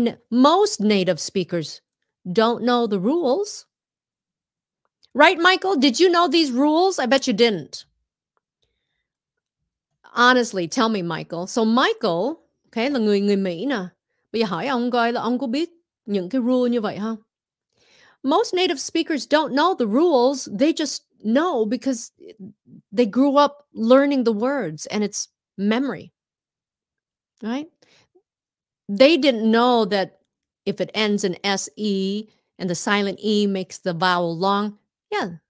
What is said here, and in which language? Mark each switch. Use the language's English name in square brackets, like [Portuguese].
[English] Most native speakers don't know the rules. Right, Michael? Did you know these rules? I bet you didn't. Honestly, tell me, Michael. [Vietnamese] So Michael, okay, là người Mỹ nè. Bây giờ hỏi ông coi là ông có biết những cái rule như vậy không? [English] Most native speakers don't know the rules. They just know because they grew up learning the words and it's memory. Right? They didn't know that if it ends in SE and the silent E makes the vowel long. Yeah.